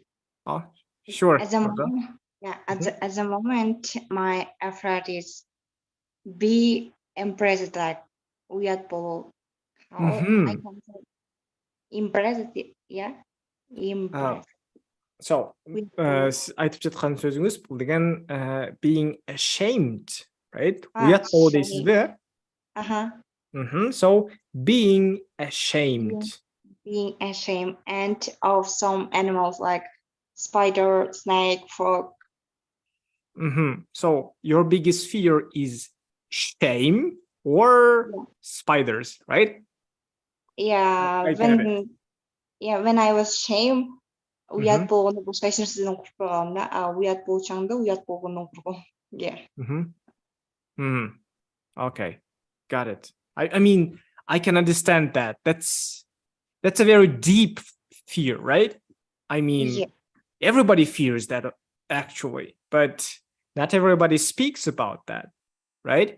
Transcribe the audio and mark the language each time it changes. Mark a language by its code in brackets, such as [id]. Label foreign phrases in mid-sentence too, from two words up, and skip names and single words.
[en] Oh, sure. At the moment, at the moment, my effort is be impressed, like weird ball. How I can say impressed, yeah. Impressed. So, [kk] айтып жатқан сөзіңіз бұл деген [en] being ashamed, right? [kk] Уят болу дейсіз бе? [en] So, being ashamed. Being ashamed and of some animals like spider, snake, frog. So, your biggest fear is shame or spiders, right? Yeah, yeah, when I was shame, [ky] уят болгондо башка эч нерседен куркуп калгам да. А уят болчоң да уят болгондон куркум. [en] Yeah. Okay, got it. I mean, I can understand that. That's a very deep fear, right? I mean, Yeah. everybody fears that actually, but not everybody speaks about that, right?